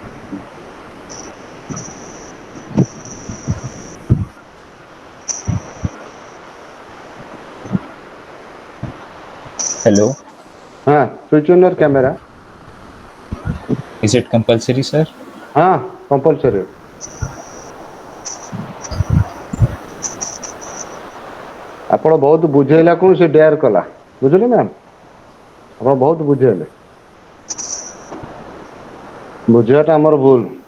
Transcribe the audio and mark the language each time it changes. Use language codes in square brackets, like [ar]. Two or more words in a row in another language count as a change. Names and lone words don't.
[en] Hello. Switch on your camera. Is it compulsory, sir? Compulsory. [or] ଆପଣ ବହୁତ ବୁଝେଇଲା କଣ ସେ ଡେୟାର କଲା, ବୁଝିଲେ ମ୍ୟାମ୍? ଆପଣ ବହୁତ ବୁଝେଇଲେ, ବୁଝେଇବାଟା ଆମର ଭୁଲ.